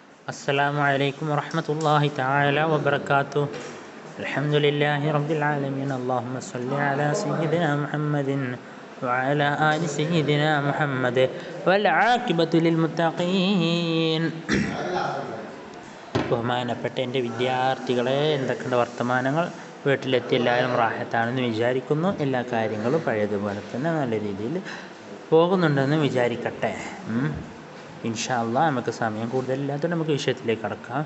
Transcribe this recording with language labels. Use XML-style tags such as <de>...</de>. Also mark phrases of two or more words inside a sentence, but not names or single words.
<ar>السلام عليكم ورحمة الله تعالى وبركاته. الحمد لله رب العالمين. اللهم صل على سيدنا محمد وعلى آل سيدنا محمد والعاقبة للمتقين.</ar> <ml>ബഹുമാനപ്പെട്ട എൻ്റെ വിദ്യാർത്ഥികളെ, എന്തൊക്കെയുണ്ട് വർത്തമാനങ്ങൾ? വീട്ടിലെത്തി എല്ലാവരും റാഹത്താണെന്ന് വിചാരിക്കുന്നു. എല്ലാ കാര്യങ്ങളും പഴയതുപോലെ തന്നെ നല്ല രീതിയിൽ പോകുന്നുണ്ടെന്ന് വിചാരിക്കട്ടെ.</ml> <ar>إن شاء الله</ar> <ml>നമുക്ക് സമയം കൂടുതലില്ലാത്തതുകൊണ്ട് നമുക്ക് വിഷയത്തിലേക്ക് കടക്കാം.</ml>